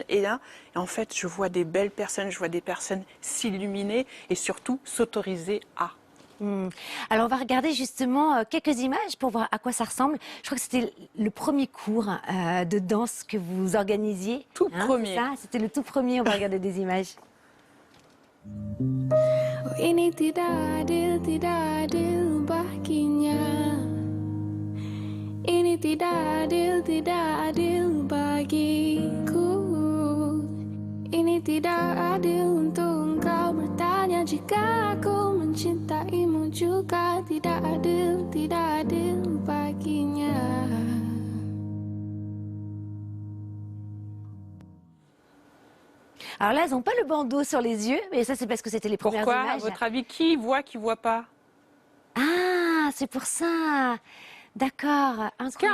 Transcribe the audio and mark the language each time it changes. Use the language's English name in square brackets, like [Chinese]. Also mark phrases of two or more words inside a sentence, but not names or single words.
[French] Et là, en fait, je vois des belles personnes, je vois des personnes s'illuminer et surtout s'autoriser à. Alors, on va regarder justement quelques images pour voir à quoi ça ressemble. Je crois que c'était le premier cours de danse que vous organisiez. Tout premier. C'est ça, c'était le tout premier. On va regarder des images. [Indonesian] Ini tidak adil baginya. Ini tidak adil bagiku. Ini tidak adil untuk engkau bertanya jika aku mencintaimu juga. Tidak adil baginya. [French] Alors là, elles n'ont pas le bandeau sur les yeux, mais ça, c'est parce que c'était les premières Pourquoi, images. à votre avis, qui voit pas? Ah, c'est pour ça. D'accord. Ce qui est